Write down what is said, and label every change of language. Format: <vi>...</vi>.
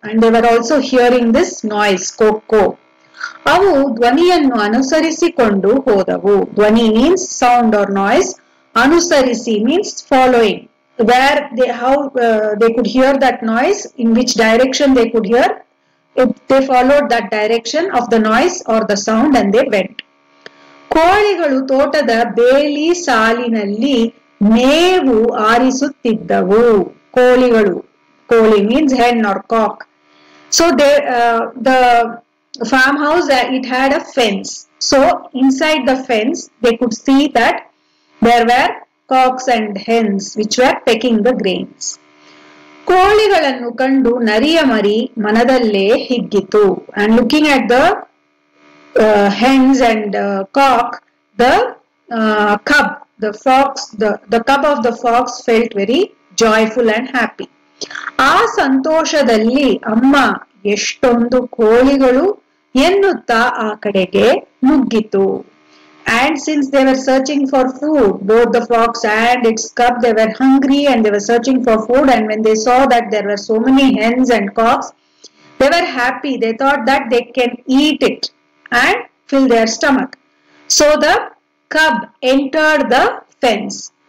<en>And they were also hearing this noise, ಕೋ.</en> <kn>ಅವು ಧ್ವನಿಯನ್ನು ಅನುಸರಿಸಿಕೊಂಡು ಹೋದವು.</kn> <en>ಧ್ವನಿ means sound or noise. ಅನುಸರಿಸಿ means following. Where they could hear that noise, in which direction they could hear, if they followed that direction of the noise or the sound and they went.</en> <kn>ಕೋಳಿಗಳು ತೋಟದ ಬೇಲಿ ಸಾಲಿನಲ್ಲಿ ಮೇವು ಆರಿಸುತ್ತಿದ್ದವು.</kn> <en>ಕೋಳಿಗಳು, ಕೋಳಿ means hen or cock. So the farmhouse, it had a fence. So inside the fence they could see that there were cocks and hens which were pecking the grains.</en> <kn>ಕೋಳಿಗಳನ್ನು ಕಂಡು ನರಿಯ ಮರಿ ಮನದಲ್ಲೇ ಹಿಗ್ಗಿತು.</kn> <en>And looking at the hens and cock, the cub, the fox, the cub of the fox felt very joyful and happy.</en> <kn>ಆ ಸಂತೋಷದಲ್ಲಿ ಅಮ್ಮ ಎಷ್ಟೊಂದು ಕೋಳಿಗಳು ಎನ್ನುತ್ತಾ ಆ ಕಡೆಗೆ ನುಗ್ಗಿತು.</kn> <en>And since they were searching for food, both the fox and its cub, they were hungry and they were searching for food. And when they saw that there were so many hens and cocks, they were happy. They thought that they can eat it and fill their stomach. So the cub entered the fence.</en>